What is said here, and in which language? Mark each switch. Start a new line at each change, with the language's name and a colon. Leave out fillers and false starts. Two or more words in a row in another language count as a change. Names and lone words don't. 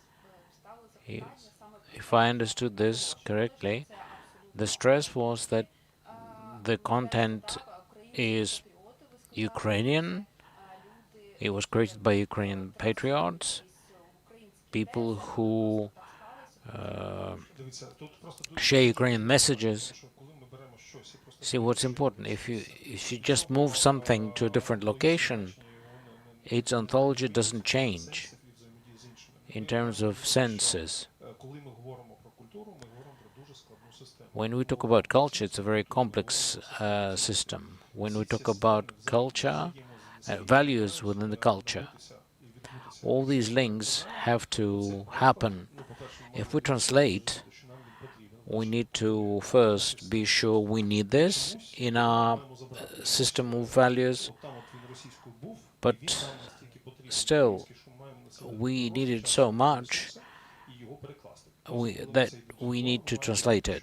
English: If I understood this correctly, the stress was that the content is Ukrainian. It was created by Ukrainian patriots, people who
Ukrainian: Дивіться, тут просто дуже
English: share Ukrainian messages.
Ukrainian: тому що коли ми беремо щось і просто
English: See, what's important, if you just move something to a different location, its ontology doesn't change in terms of senses.
Ukrainian: коли ми говоримо про культуру, ми говоримо про дуже складну систему.
English: When we talk about culture, it's a very complex system. When we talk about culture, values within the culture, all these links have to happen. If we translate, we need to first be sure we need this in our system of values, but still we need it so much that we need to translate it.